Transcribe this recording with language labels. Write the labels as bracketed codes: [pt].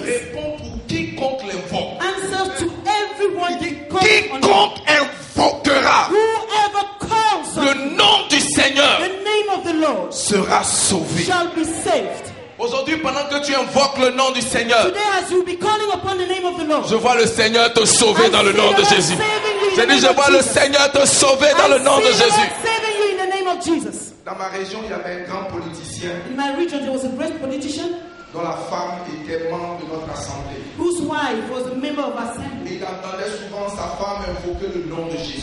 [fr] répond pour quiconque l'invoque. [en] answers to everyone [fr] Il dit, [en] who calls on him. [fr] quiconque invoquera [en] Whoever calls on [fr] le nom du Seigneur [en] the name of the Lord [fr] sera sauvé. [en] shall be saved. [fr] Aujourd'hui, pendant que tu invoques le nom du Seigneur, [en] Today, as you be calling upon the name of the Lord, [fr] je vois le Seigneur te sauver dans le nom de Jésus. J'ai dit, je vois le Seigneur te sauver dans le nom de Jésus. [en] saving you in the name of Jesus. [fr] Dans ma région, il y avait un grand politicien [en] In my region, there was a great politician [fr] dont la femme était membre de notre assemblée. [en] whose wife was a member of assembly. [fr] Et il entendait souvent sa femme invoquer le nom de Jésus.